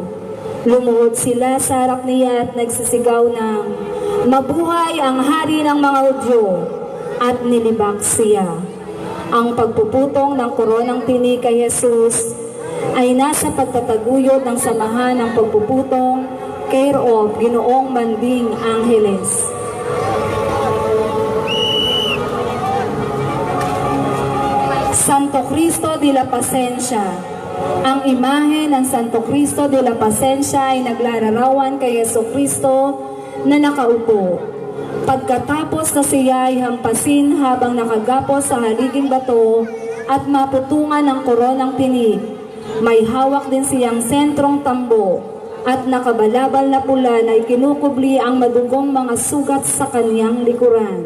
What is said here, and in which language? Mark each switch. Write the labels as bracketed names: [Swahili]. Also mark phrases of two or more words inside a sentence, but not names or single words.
[Filipino] Lumuhod sila sa harap niya at nagsisigaw ng, "Mabuhay ang hari ng mga Hudyo!" at nilibak siya. Ang pagpuputong ng koronang tinig kay Jesus ay nasa pagtataguyod ng samahan ng pagpuputong [English] care of [Filipino] Ginoong Manding Angeles. Santo Cristo de la Pasencia. Ang imahe ng Santo Cristo de la Pasencia ay naglalarawan kay Jesucristo na nakaupo. Pagkatapos na siya ay hampasin habang nakagapos sa haliging bato at maputungan ng koronang tinig, may hawak din siyang sentrong tambo at nakabalabal na pula na ikinukubli ang madugong mga sugat sa kanyang likuran.